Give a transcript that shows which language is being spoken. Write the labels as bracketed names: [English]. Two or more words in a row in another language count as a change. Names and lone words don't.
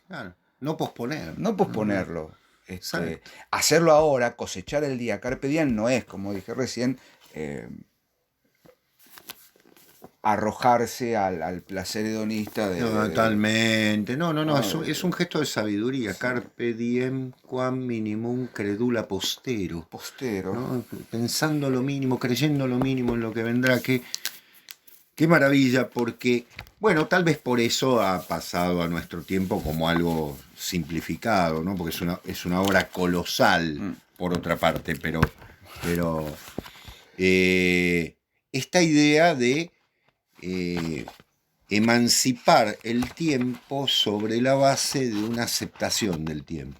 [Spanish] Claro. No posponer. No posponerlo. Hacerlo ahora, cosechar el día. [Latin] Carpe Diem [Spanish] no es, como dije recién, arrojarse al placer hedonista totalmente. No. Es un gesto de sabiduría. Sí. [Latin] Carpe diem quam minimum credula postero. [Spanish] ¿No? Pensando lo mínimo, creyendo lo mínimo en lo que vendrá. Qué maravilla, porque, bueno, tal vez por eso ha pasado a nuestro tiempo como algo simplificado, ¿no? Porque es una obra colosal, por otra parte, pero esta idea de emancipar el tiempo sobre la base de una aceptación del tiempo.